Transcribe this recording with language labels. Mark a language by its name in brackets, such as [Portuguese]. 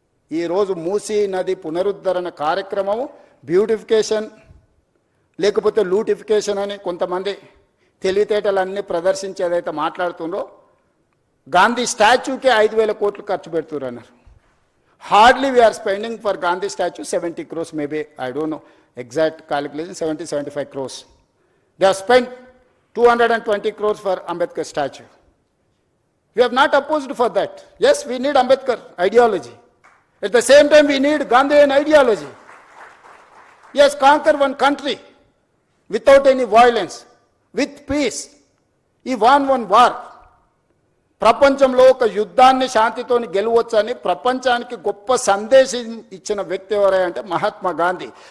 [Telugu] ఈరోజు మూసీ నది పునరుద్ధరణ కార్యక్రమము బ్యూటిఫికేషన్ లేకపోతే లూటిఫికేషన్ అని కొంతమంది తెలివితేటలన్నీ ప్రదర్శించి ఏదైతే మాట్లాడుతుండ్రో, గాంధీ స్టాచ్యూకే 5,000 కోట్లు ఖర్చు పెడుతున్నారు అన్నారు. [English] Hardly we are spending for Gandhi statue 70 crores, maybe I don't know exact calculation, 70-75 crores. They have spent 220 crores for Ambedkar statue. We have not opposed for that. Yes, we need Ambedkar ideology. At the same time, we need Gandhian ideology. Yes, conquer one country without any violence, with peace. He won one war. [Telugu] ప్రపంచంలో ఒక యుద్ధాన్ని శాంతితోని గెలవచ్చని ప్రపంచానికి గొప్ప సందేశం ఇచ్చిన వ్యక్తి ఎవరంటే మహాత్మా గాంధీ.